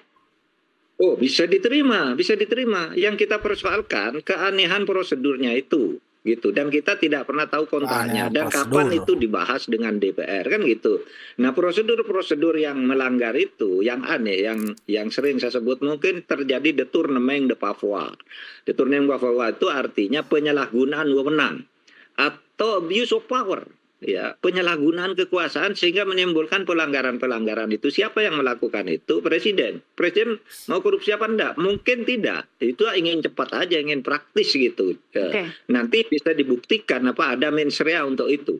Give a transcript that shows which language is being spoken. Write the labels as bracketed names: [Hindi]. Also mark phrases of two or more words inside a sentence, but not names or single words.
[Indonesian] Oh, bisa diterima, bisa diterima. Yang kita persoalkan keanehan prosedurnya itu. Gitu, dan kita tidak pernah tahu kontraknya dan kapan itu dibahas dengan DPR kan gitu. Nah, prosedur-prosedur yang melanggar itu yang aneh, yang sering saya sebut mungkin terjadi [French] détournement de pouvoir. Détournement de pouvoir [Indonesian] itu artinya penyalahgunaan wewenang atau [English] abuse of power, [Indonesian] ya, penyalahgunaan kekuasaan sehingga menimbulkan pelanggaran-pelanggaran itu. Siapa yang melakukan itu? Presiden. Presiden mau korupsi apa enggak? Mungkin tidak. Itu ingin cepat aja, ingin praktis gitu. Nanti bisa dibuktikan apa ada [Latin] mens rea [Indonesian] untuk itu.